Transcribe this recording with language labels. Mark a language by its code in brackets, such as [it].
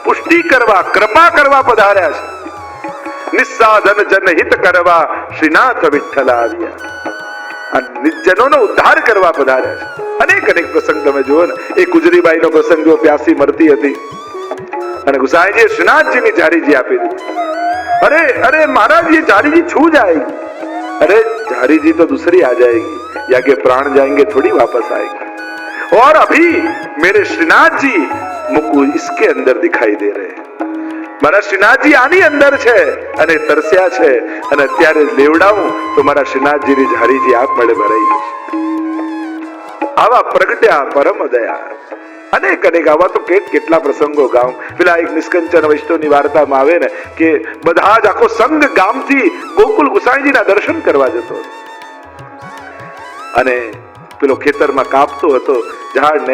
[gu] પુષ્ટિ કરવા, કૃપા કરવા પધાર્યા છે. નિસ્સાધન જનહિત કરવા શ્રીનાથ વિઠ્ઠલ આવ્યા. આ નિર્જનોનો ઉદ્ધાર કરવા પધાર્યા છે. અનેક પ્રસંગ તમે જુઓ ને. એ ગુજરીબાઈનો પ્રસંગ જો પ્યાસી મરતી હતી અને ગુસાઈજીએ શ્રીનાથજીની જારીજી આપી દીધી. [hi] अरे महाराज ये जारी जी छू जाएगी. अरे जारी जी तो दूसरी आ जाएगी, या के प्राण जाएंगे थोड़ी वापस आएगी. और अभी मेरे श्रीनाथ जी मुझको इसके अंदर दिखाई दे रहे हैं. [gu] મારા શ્રીનાથજી આની અંદર છે અને તરસ્યા છે અને અત્યારે લેવડાવું તો મારા શ્રીનાથજીની જારીજી આપ મળે ભરાઈ જશે. આવા પ્રગટ્યા પરમ દયા. અનેક આવા તો કેટલા પ્રસંગો ગામ. પેલા એક નિષ્કંચન વૈષ્ણવની વાર્તામાં આવે ને કે બધા જ આખો સંઘ ગામથી ગોકુલ ગુસાઈજીના દર્શન કરવા જતો અને પેલો ખેતરમાં કાપતો હતો ઝાડ ને.